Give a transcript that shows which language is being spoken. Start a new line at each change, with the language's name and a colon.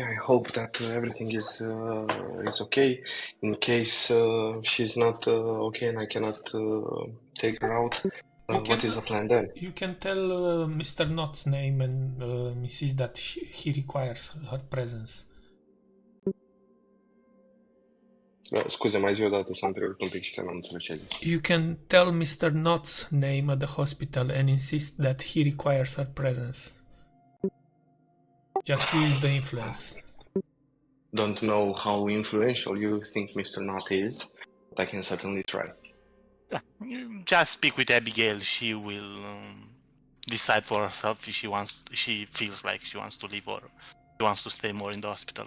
English: I hope that everything is okay. In case she's not okay and I cannot take her out, what is the plan then? You can tell Mr. Knott's name and insist that he requires her presence.
Romanian: Scuze, mai zi o dată, s-a întrerupt un pic și că n-am înțeles ce ai zis.
English: You can tell Mr. Knott's name at the hospital and insist that he requires her presence. Just to use the influence. Don't know how influential you think Mr. Knott is, but I can certainly try. You just speak with Abigail. She will decide for herself if she feels like she wants to leave or she wants to stay more in the hospital.